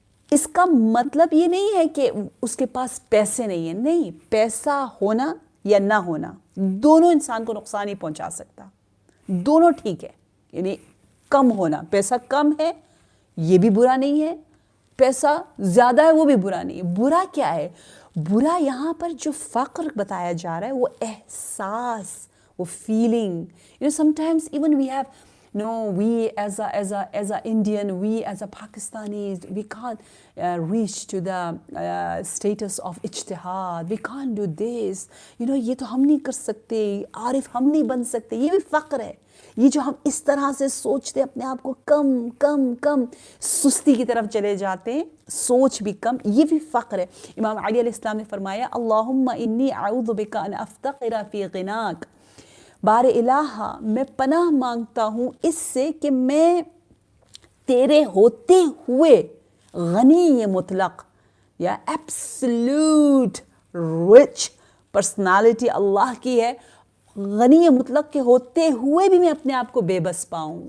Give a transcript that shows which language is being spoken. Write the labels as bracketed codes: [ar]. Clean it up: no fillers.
[ur] اس کا مطلب یہ نہیں ہے کہ اس کے پاس پیسے نہیں ہیں، نہیں، پیسہ ہونا یا نہ ہونا دونوں انسان کو نقصان ہی پہنچا سکتا، دونوں ٹھیک ہے. یعنی کم ہونا، پیسہ کم ہے یہ بھی برا نہیں ہے، پیسہ زیادہ ہے وہ بھی برا نہیں ہے. برا کیا ہے؟ برا یہاں پر جو فقر بتایا جا رہا ہے وہ احساس، وہ feeling. [en] sometimes even we have we as a Indian, we as a Pakistanis, we can't reach to the status of ijtihad. We can't do this. [ur] یہ تو ہم نہیں کر سکتے، عارف ہم نہیں بن سکتے. یہ بھی فقر ہے. یہ جو ہم اس طرح سے سوچتے اپنے آپ کو کم کم کم، سستی کی طرف چلے جاتے ہیں، سوچ بھی کم، یہ بھی فقر ہے. امام علی علیہ السلام نے فرمایا [ar] اللہم انی اعوذ بک ان افتقر فی غناک، [ur] بار الہ میں پناہ مانگتا ہوں اس سے کہ میں تیرے ہوتے ہوئے غنی مطلق یا ایبسلیوٹ رچ پرسنالٹی اللہ کی ہے، غنی مطلق کے ہوتے ہوئے بھی میں اپنے آپ کو بے بس پاؤں.